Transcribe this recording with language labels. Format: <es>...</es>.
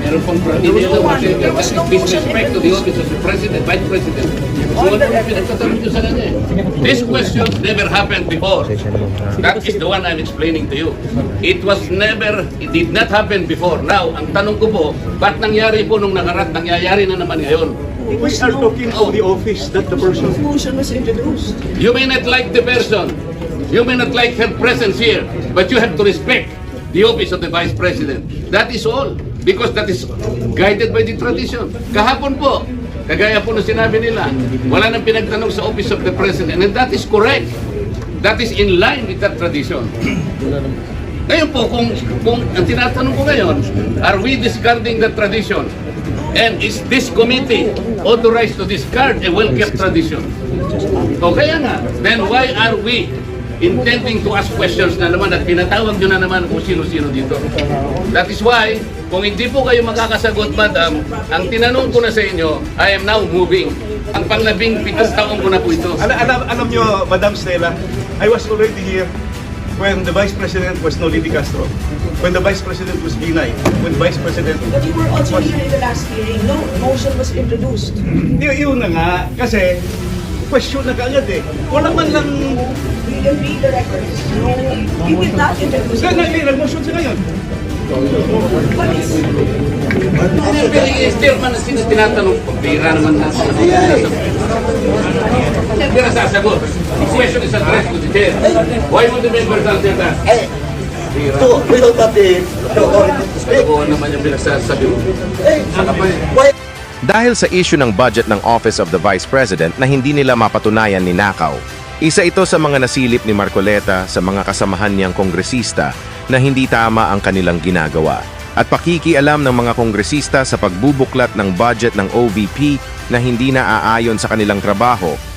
<en>Meron pang disrespect to the office of the President, Vice President.</en> <tl>So ano yung pinagtatanong ko sa kanya eh?</tl> <en>These questions never happened before. That is the one I'm explaining to you. It did not happen before.</en> <tl>Now, ang tanong ko po, ba't nangyari po nung nakaraan, nangyayari na naman ngayon?</tl> <en>We are talking to the office, not the person. Motion was introduced. You may not like the person, you may not like her presence here, but you have to respect the office of the Vice President. That is all, because that is guided by the tradition.</en> <tl>Kahapon po, kagaya po na sinabi nila, wala nang pinagtanong sa office of the President,</tl> <en>and that is correct. That is in line with that tradition.</en> <tl>Ngayon po, kung ang tinatanong ko ngayon,</tl> <en>are we discarding the tradition? And is this committee authorized to discard a well-kept tradition?</en> <tl>O kaya nga,</tl> <en>then why are we intending to ask questions</en> <tl>na naman at pinatawag nyo na naman kung sino-sino dito?</tl> <en>That is why,</en> <tl>kung hindi po kayo makakasagot, madam, ang tinanong ko na sa inyo,</tl> <en>I am now moving.</en> <tl>Ang pang-17 taon ko na po ito. Alam nyo,</tl> <en>Madam Stella, I was already here when the Vice President was Noli Di Castro, when the Vice President was Binay, when Vice President But you were also here in the last hearing. No motion was introduced.</en> <tl>Yun na nga, kasi question na kaagad eh. Wala man lang...</tl> <en>We can read the records. No, he did not introduce.</en> <tl>Nag-motion siya ngayon.</tl> <en>What is...</en> <tl>Still man, tinatanong ko, bira naman na. Hindi na sasagot.</tl> <en>The question is addressed to the chair. Why would the members answer that? We don't have the authority to speak.</en> <tl>Kalokohan naman yung pinagsasabi mo. Saka pa eh.</tl> <en>Why?</en> <tl>Dahil sa issue ng budget ng Office of the Vice President na hindi nila mapatunayan ni Nakaw, isa ito sa mga nasilip ni Marcoleta sa mga kasamahan niyang kongresista na hindi tama ang kanilang ginagawa at pakikialam ng mga kongresista sa pagbubuklat ng budget ng OVP na hindi naaayon sa kanilang trabaho.</tl>